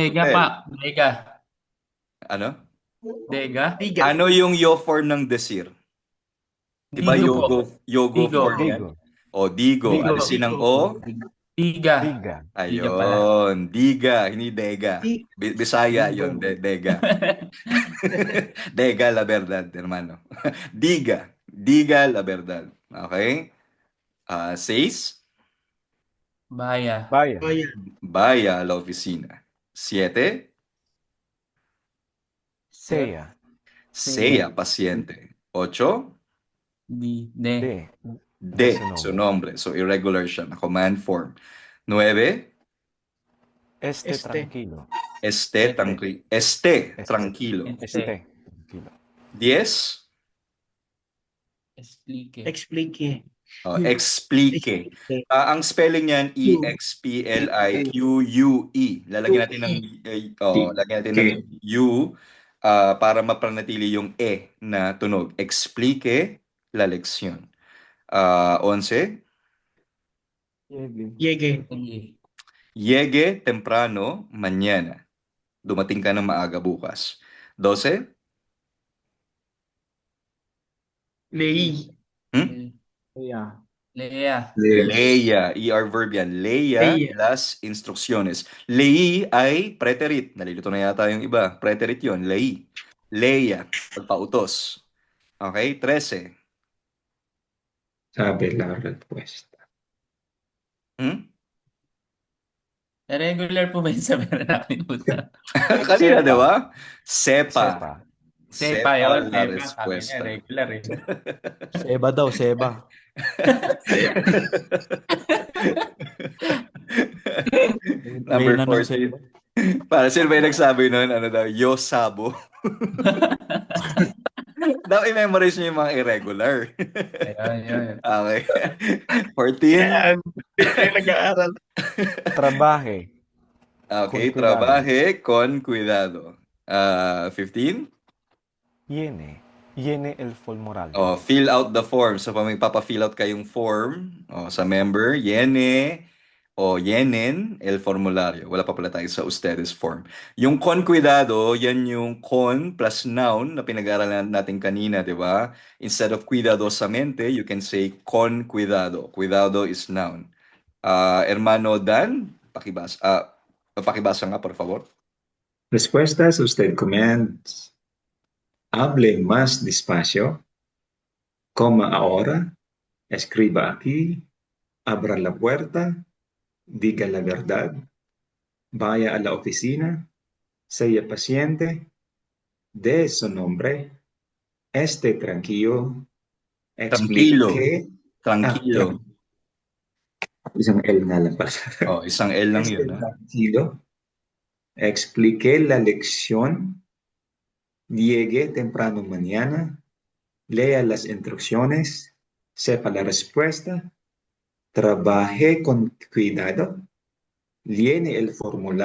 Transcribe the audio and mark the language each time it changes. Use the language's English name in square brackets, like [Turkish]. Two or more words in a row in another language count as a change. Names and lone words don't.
[Spanish] Dega tell. pa. Dega. [Filipino] Ano? [Spanish] Dega. Diga. [Filipino] Ano yung yo form ng decir? Diba [Spanish] Digo po. yogo Digo. [Filipino] form yan? [Spanish] Digo. O digo. Digo. [Filipino] Alisin ang o. [Spanish] Diga. Diga. Diga pala. [Filipino] Ayun. Diga. Hindi dega. Bisaya [Spanish] Digo. [Filipino] yun. [Spanish] Dega. Dega la verdad, hermano. Diga. Diga la verdad. Okay? 6. Baya. Vaya. Vaya a la oficina. 7. Sea. Sea paciente. 8. De. De Su su nombre. [Filipino] So irregular siya. Na [English] command form. [Filipino] 9. [Spanish] Este Este. tranquilo. Esté tranquilo. Esté tranquilo. Este tranquilo. 10. Explique. Explique. Explique. [Filipino] Ang spelling niyan E-X-P-L-I-Q-U-E. Lalagyan natin ng lagyan natin ng U para mapanatili yung E na tunog. [Spanish] Explique la lección. 11. Llegue. Llegue temprano mañana. [Filipino] Dumating ka ng maaga bukas. 12. [Spanish] Leí. Lea. [Filipino] Leia, ER verb yan. Leia [Spanish] Leia. las instrucciones. [Filipino] Leí ay preterit. Nalilito na yata yung iba. Preterit yun. Leí. Leia, pagpautos. Okay, 13. [Spanish] Sabe la respuesta. [Filipino] Regular po ba yung sabi na nakalimutan? Kanina, di ba? [Spanish] Sepa. Sepa yun. la Sepa. Sabi respuesta. [Filipino] niya, regular eh. Seba daw, Seba. Number May nanong 14. Para sino ba yung nagsabi nun? Ano daw? [Spanish] Yo sabo. [Filipino] Daw i-memorize niyo yung mga irregular. Ayun. Okay. 14. Yan. Nag-aaral. [Spanish] Trabaje. Okay, Con cuidado. trabaje con cuidado. 15. Llene el formulario. [English] Fill out the form. So, [Filipino] pag may papa-fill out kayong form sa member, [Spanish] llene o llenen el formulario. [Filipino] Wala pa pala tayo sa ustedes form. Yung [Spanish] con cuidado, [Filipino] yan yung con [English] plus noun [Filipino] na pinag-aaralan natin kanina, di ba? [English] Instead of cuidadosamente, you can say [Spanish] con cuidado. [English] Cuidado is noun. Hermano Dan, [Filipino] pakibasa nga, [Spanish] por favor. Respuestas, usted commands. Hable más despacio. Coma ahora. Escriba aquí, abra la puerta, diga la verdad, vaya a la oficina, sea paciente, dé su nombre, esté tranquilo, Tranquilo. explique, Tranquilo. [Filipino] isang L na lang pala. Oh, isang L lang [Spanish] Esté [Filipino] yun. Ha? [Spanish] tranquilo, explique la lección, llegue temprano mañana, lea las instrucciones, sepa la respuesta, trabaje con cuidado, llene el formulario.